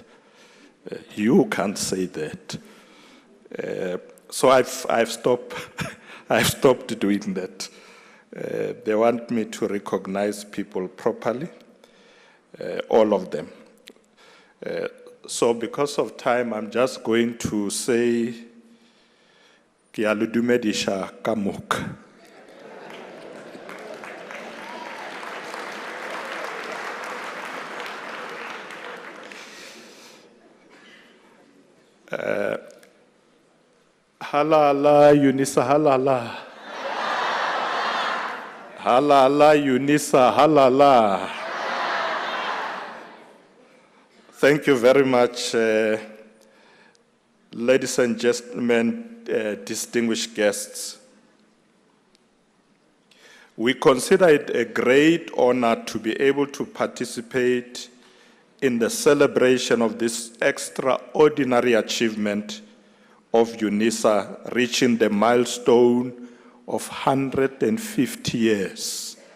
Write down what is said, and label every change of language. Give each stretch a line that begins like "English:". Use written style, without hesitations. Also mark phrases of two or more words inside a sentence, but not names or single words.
English: You can't say that. So I've stopped. I've stopped doing that. They want me to recognize people properly, all of them. So because of time, I'm just going to say,
Northern Sotho: Ke a le dumedisha ka moka. Halala, Unisa, halala. Halala, Unisa, halala.
English: Thank you very much, ladies and gentlemen, distinguished guests. We consider it a great honor to be able to participate in the celebration of this extraordinary achievement of Unisa reaching the milestone of 150 years.